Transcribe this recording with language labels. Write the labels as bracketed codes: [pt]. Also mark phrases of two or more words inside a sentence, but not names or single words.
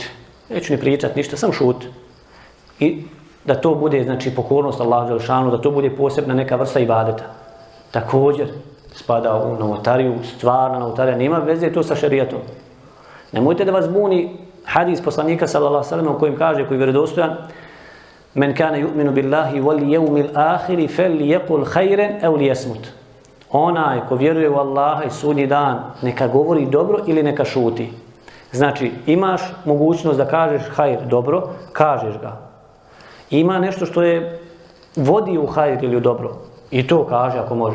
[bs] Neću ni pričati ništa, samo šutiti. I da to bude, znači, pokornost Allahu dželešanu, da to bude posebna neka vrsta ibadeta. Također spada u novotariju, stvarna novotarija, nema veze to sa šerijatom. Nemojte da vas buni hadis poslanika [ar] صلى الله عليه وسلم [bs] u kojem kaže, koji je vjerodostojan, [ar] من كان يؤمن بالله واليوم الآخر فليقل خيرا أو ليصمت. [bs] Onaj ko vjeruje u Allaha i sudnji dan, neka govori dobro ili neka šuti. Znači, imaš mogućnost da kažeš hajr dobro, kažeš ga. Ima nešto što je vodi u hajr ili u dobro, i to kaže ako možeš.